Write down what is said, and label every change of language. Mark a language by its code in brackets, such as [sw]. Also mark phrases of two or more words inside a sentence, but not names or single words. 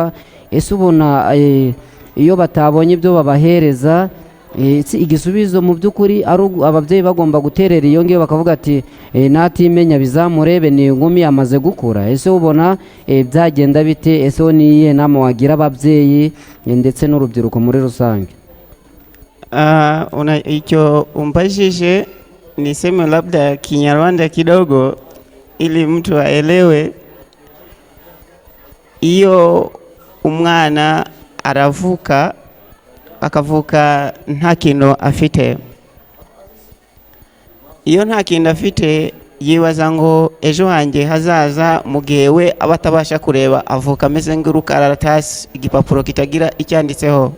[rw] Ese ubona iyo batabonye ibyo babahereza igisubizo mu by'ukuri ari ababyeyi bagomba guterera iyo ngiyo bakavuga ati natimenya bizamurebe ni inkumi amaze gukura. Ese ubona byagenda bite? Ese wo niye nama wagira ababyeyi ndetse n'urubyiruko muri rusange? [sw] Hicho umpashije niseme labda Kinyarwanda kidogo ili mtu aelewe. [rw] Iyo umwana aravuka akavuka nta kintu afite, iyo nta kintu afite yibaza ngo ejo hanjye hazaza mu gihe we aba atabasha kureba, avuka ameze nk'urukaratasi, igipapuro kitagira icyanditseho.